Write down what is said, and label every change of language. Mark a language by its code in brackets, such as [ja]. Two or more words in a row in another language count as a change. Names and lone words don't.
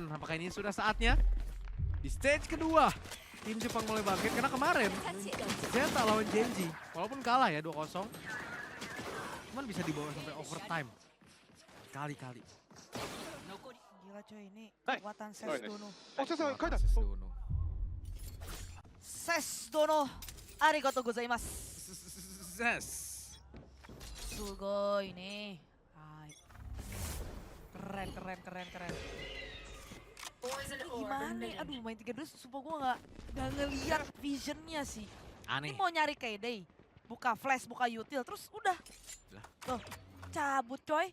[id] Apakah ini sudah saatnya? Di stage kedua, tim Jepang mulai bangkit. Karena kemarin, Zeta lawan Genji. Walaupun kalah ya 2-0. Cuman bisa dibawa sampai overtime. Kali-kali. Gila coy ini Hai. kekuatan Nice. Sesdono. [ja] お疲れ様書いた Sesdono. Dono. ありがとうございます. [id] Yes. Sugoi nih. Hai. Keren. Gimana nih? Aduh, main 3-2 sumpah gue nggak ngeliat visionnya sih. Aneh. Ini mau nyari Kayday, buka flash, buka util, terus udah. Lah. Tuh, cabut coy.